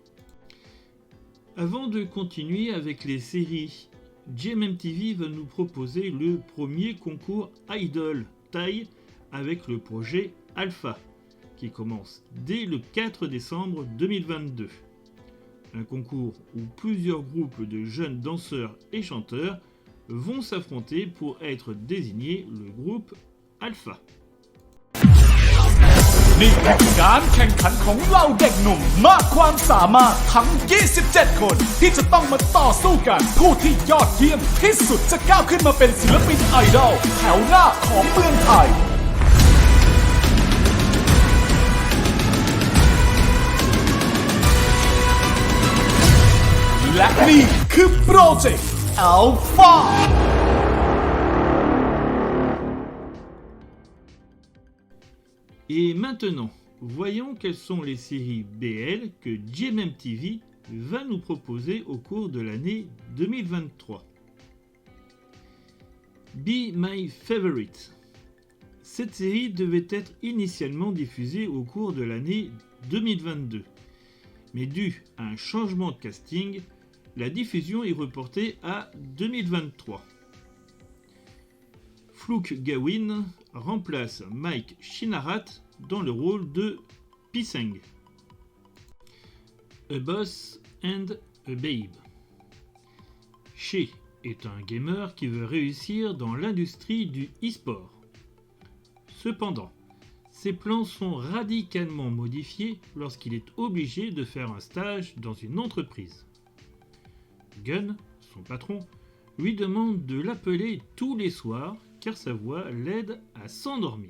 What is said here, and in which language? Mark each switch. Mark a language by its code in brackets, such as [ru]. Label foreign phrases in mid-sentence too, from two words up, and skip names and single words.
[fr] Avant de continuer avec les séries, GMM TV va nous proposer le premier concours Idol Taille avec le projet Alpha qui commence dès le 4 décembre 2022. Un concours où plusieurs groupes de jeunes danseurs et chanteurs vont s'affronter pour être désignés le groupe Alpha. [th] นี่คือการแข่งขันของเหล่าเด็กหนุ่มมากความสามารถทั้ง 27 คนที่จะต้องมาต่อสู้กันผู้ที่ยอดเยี่ยมที่สุดจะก้าวขึ้นมาเป็นศิลปินไอดอลแถวหน้าของเมืองไทยและนี่คือโปรเจกต์ Alpha [fr] Et maintenant, voyons quelles sont les séries BL que GMM TV va nous proposer au cours de l'année 2023. Be My Favorite. Cette série devait être initialement diffusée au cours de l'année 2022, mais dû à un changement de casting, la diffusion est reportée à 2023. Flouk Gawin remplace Mike Shinarat dans le rôle de Piseng. A Boss and a Babe. Shea est un gamer qui veut réussir dans l'industrie du e-sport. Cependant, ses plans sont radicalement modifiés lorsqu'il est obligé de faire un stage dans une entreprise. Gun, son patron, lui demande de l'appeler tous les soirs car sa voix l'aide à s'endormir.